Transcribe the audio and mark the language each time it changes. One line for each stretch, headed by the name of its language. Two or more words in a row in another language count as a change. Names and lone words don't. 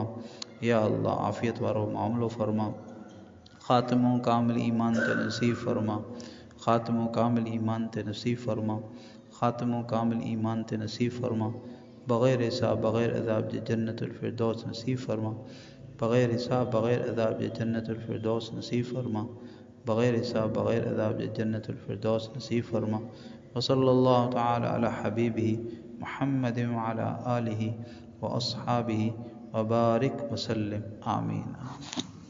Sindhi: या अल्लाह आफ़ियत वारो मामिलो फ़रमा। ख़ात्मो कामिल ईमान ते नसीब फ़रमा, ख़ात्मो कामिल ईमान ते नसीब फ़रमा, ख़ात्मो कामिल ईमान ते नसीब फ़रमा। बग़ैर हिसाब बग़ैर अज़ाब जे जन्नतुल फ़िरदौस नसीब फ़रमा, बग़ैर हिसाब बग़ैर अज़ाब जे जन्नतुल फ़िरदौस नसीब फ़रमा, बग़ैर हिसाब बग़ैर अज़ाब जे जन्नतुल फ़िरदौस नसीब फ़रमा।
Arabic: وصلى الله تعالى على حبيبه محمد وعلى آله وأصحابه وبارك وسلم. आमीन।